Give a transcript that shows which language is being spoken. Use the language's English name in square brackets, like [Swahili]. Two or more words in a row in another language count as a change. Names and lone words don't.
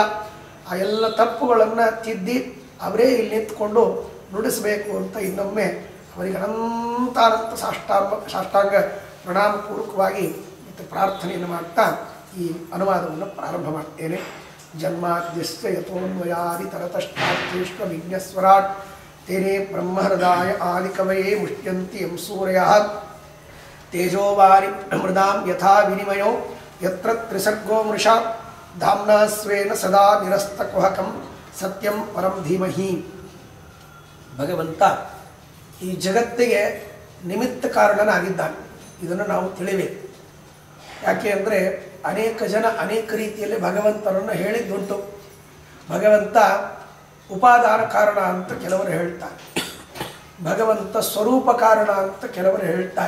[Kannada] ಆ ಎಲ್ಲ ತಪ್ಪುಗಳನ್ನು ತಿದ್ದಿ ಅವರೇ ಇಲ್ಲಿ ನಿಂತ್ಕೊಂಡು ನುಡಿಸಬೇಕು ಅಂತ ಇನ್ನೊಮ್ಮೆ ಅವರಿಗೆ ಅನಂತಾನಂತ ಸಾಷ್ಟಾಂಗ ಪ್ರಣಾಮಪೂರ್ವಕವಾಗಿ ಮತ್ತು ಪ್ರಾರ್ಥನೆಯನ್ನು ಮಾಡ್ತಾ ಈ ಅನುವಾದವನ್ನು ಪ್ರಾರಂಭ ಮಾಡ್ತೇನೆ. [Sanskrit] ಜನ್ಮಾದ್ಯಸ್ಯ ಯತೋನ್ವಯಾದಿ ತರತಷ್ಟಾತ್ಯೇಶ್ವ ವಿಜ್ಞಸ್ವರಾಟ್ ತೇನೇ ಬ್ರಹ್ಮಹೃದಾಯ ಆದಿಕವಯೇ ಮುಷ್ಟ್ಯಂತಿ ಯಂ ಸೂರ್ಯಃ ತೇಜೋವಾರಿ ಮೃದಾಂ ಯಥಾ ವಿನಿಮಯೋ ಯತ್ರ ತ್ರಿಸರ್ಗೋ ಮೃಷಾ ಧಾಮ್ನಾ ಸ್ವೇನ ಸದಾ ನಿರಸ್ತಕುಹಕಂ ಸತ್ಯಂ ಪರಂ ಧೀಮಹಿ. [Kannada] ಭಗವಂತ ಈ ಜಗತ್ತಿಗೆ ನಿಮಿತ್ತ ಕಾರಣನಾಗಿದ್ದಾನೆ. ಇದನ್ನು ನಾವು ತಿಳಿಬೇಕು. ಯಾಕೆ ಅಂದರೆ ಅನೇಕ ಜನ ಅನೇಕ ರೀತಿಯಲ್ಲಿ ಭಗವಂತನನ್ನು ಹೇಳಿದ್ದುಂಟು. ಭಗವಂತ ಉಪಾದಾನ ಕಾರಣ ಅಂತ ಕೆಲವರು ಹೇಳ್ತಾರೆ, ಭಗವಂತ ಸ್ವರೂಪ ಕಾರಣ ಅಂತ ಕೆಲವರು ಹೇಳ್ತಾರೆ.